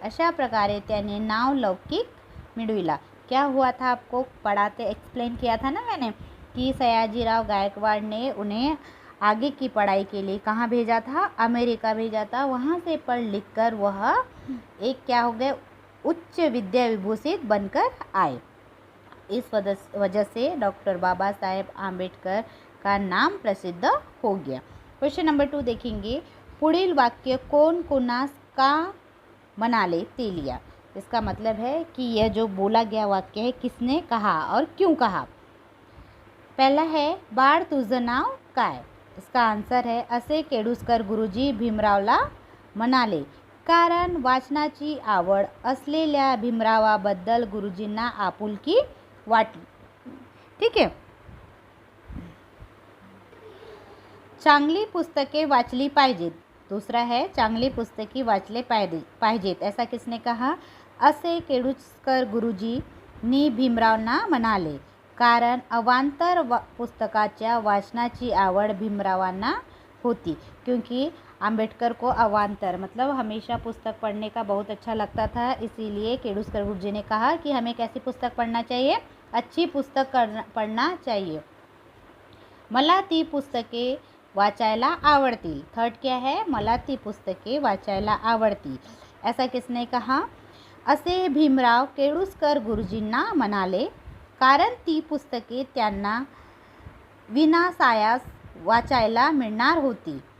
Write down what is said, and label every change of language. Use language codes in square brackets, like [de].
[mr] अशा प्रकारे त्याने नावलौकिक मिळविला. [hi] क्या हुआ था आपको पढ़ाते एक्सप्लेन किया था ना मैंने कि सयाजीराव गायकवाड़ ने उन्हें आगे की पढ़ाई के लिए कहाँ भेजा था? अमेरिका भेजा था. वहाँ से पढ़ लिख कर वह एक क्या हो गए? उच्च विद्या विभूषित बनकर आए. इस वजह से डॉक्टर बाबा साहेब आंबेडकर का नाम प्रसिद्ध हो गया. क्वेश्चन नंबर 2 देखेंगे. [mr] पुढील वाक्य कोण कोणास का म्हणाले ते लिहा. [hi] इसका मतलब है कि यह जो बोला गया वाक्य है किसने कहा और क्यों कहा. पहला है [mr] बाळ तुझं नाव काय. [hi] इसका आंसर है [mr] असे केळुस्कर गुरुजी भीमरावला म्हणाले कारण वाचनाची आवड असलेल्या भीमरावाबद्दल गुरुजींना आपुलकी वाटली. ठीक आहे. चांगली पुस्तके वाचली पाहिजेत. [hi] दूसरा है [mr] चांगली पुस्तके वाचले पाहिजेत. [hi] ऐसा किसने कहा? [mr] असे केळुस्कर गुरुजींनी भीमरावांना म्हणाले. कारण अवांतर पुस्तकाच्या वाचनाची आवड भीमरावांना होती। [hi] क्योंकि आम्बेडकर को अवांतर मतलब हमेशा पुस्तक पढ़ने का बहुत अच्छा लगता था, इसीलिए केळुस्कर गुरुजी ने कहा कि हमें कैसी पुस्तक पढ़ना चाहिए, अच्छी पुस्तक पढ़ना चाहिए। [mr] मला ती पुस्तके वाचायला आवडतील। [hi] थर्ड क्या है, [mr] मला ती पुस्तके वाचायला आवडतील। [hi] ऐसा किसने कहा? [mr] असे भीमराव केळुस्कर गुरुजींना म्हणाले, कारण ती पुस्तके त्यांना विनासायास वाचायला मिळणार होती।